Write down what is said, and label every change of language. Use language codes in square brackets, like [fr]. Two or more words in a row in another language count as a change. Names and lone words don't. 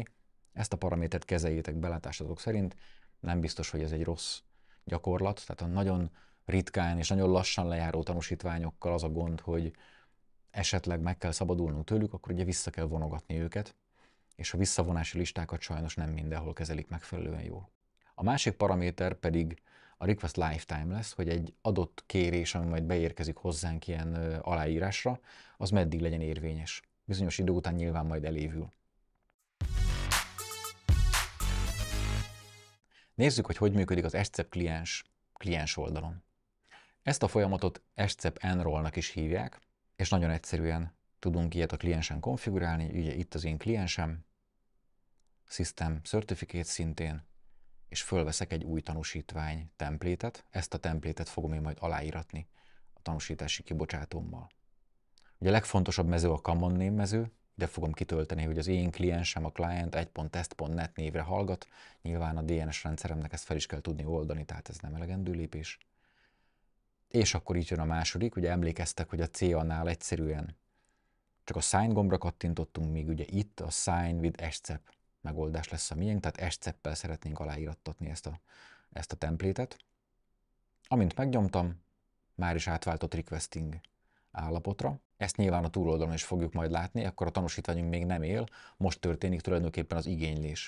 [hu] Ezt a paramétert kezeljétek belátásatok szerint, nem biztos, hogy ez egy rossz gyakorlat, tehát a nagyon ritkán és nagyon lassan lejáró tanúsítványokkal az a gond, hogy esetleg meg kell szabadulnunk tőlük, akkor ugye vissza kell vonogatni őket, és a visszavonási listákat sajnos nem mindenhol kezelik megfelelően jól. A másik paraméter pedig a [en] request lifetime [hu] lesz, hogy egy adott kérés, ami majd beérkezik hozzánk ilyen aláírásra, az meddig legyen érvényes. Bizonyos idő után nyilván majd elévül. Nézzük, hogy működik az SCEP kliens oldalon. Ezt a folyamatot SCEP enroll-nak is hívják, és nagyon egyszerűen tudunk ilyet a kliensen konfigurálni. Ugye itt az én kliensem, [en] System Certificate [hu] szintén, és fölveszek egy új tanúsítvány templétet. Ezt a templétet fogom én majd aláíratni a tanúsítási kibocsátómmal. Ugye a legfontosabb mező a [en] common name [hu] mező, ide fogom kitölteni, hogy az én kliensem a client 1.test.net névre hallgat. Nyilván a DNS rendszeremnek ezt fel is kell tudni oldani, tehát ez nem elegendő lépés. És akkor így jön a második, ugye emlékeztek, hogy a CA-nál egyszerűen csak a sign gombra kattintottunk, míg ugye itt a [en] sign with SCEP [hu] megoldás lesz a miénk, tehát SCEP-pel szeretnénk aláírattatni ezt a templétet. Amint megnyomtam, már is átváltott requesting állapotra. Ezt nyilván a túloldalon is fogjuk majd látni, akkor a tanúsítványunk még nem él, most történik tulajdonképpen az igénylés.